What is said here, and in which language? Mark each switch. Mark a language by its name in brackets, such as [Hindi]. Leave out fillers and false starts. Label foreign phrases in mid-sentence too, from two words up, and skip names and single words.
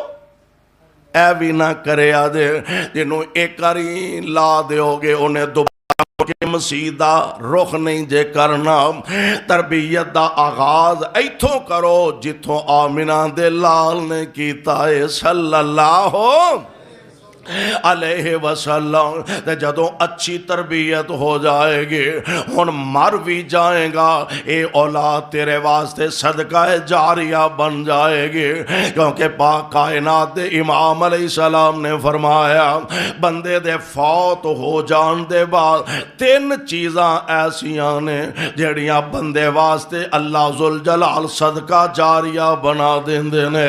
[Punjabi] ਇਹ ਵੀ ਨਾ ਕਰਿਆ ਦੇ, ਜਿਹਨੂੰ ਇੱਕ ਵਾਰੀ ਲਾ ਦਿਓਗੇ ਉਹਨੇ ਦੁਬਾਰਾ ਕੇ ਮਸੀਤ ਦਾ ਰੁਖ ਨਹੀਂ ਜੇ ਕਰਨਾ। ਤਰਬੀਅਤ ਦਾ ਆਗਾਜ਼ ਇੱਥੋਂ ਕਰੋ ਜਿੱਥੋਂ ਆਮਿਨਾ ਦੇ ਲਾਲ ਨੇ ਕੀਤਾ ਹੈ [Arabic] صلى الله عليه وسلم. [Punjabi] ਤੇ ਜਦੋਂ ਅੱਛੀ ਤਰਬੀਅਤ ਹੋ ਜਾਏਗੀ, ਹੁਣ ਮਰ ਭੀ ਜਾਏਗਾ, ਯੇ ਔਲਾਦ ਤੇਰੇ ਵਾਸਤੇ ਸਦਕਾ ਜਾਰੀਆ ਬਣ ਜਾਏਗੀ। ਕਿਉਂਕਿ ਪਾਕ ਕਾਇਨਾਤ ਦੇ ਇਮਾਮ ਅਲੈਹਿੱਸਲਾਮ ਨੇ ਫ਼ਰਮਾਇਆ ਬੰਦੇ ਦੇ ਫ਼ੌਤ ਹੋ ਜਾਣ ਦੇ ਬਾਅਦ 3 ਚੀਜ਼ਾਂ ਐਸੀਆਂ ਨੇ ਜੜੀਆਂ ਬੰਦੇ ਵਾਸਤੇ [Arabic] الله ذو الجلال [Punjabi] ਸਦਕਾ ਜਾਰੀਆ ਬਣਾ ਦੇਂਦੇ ਨੇ।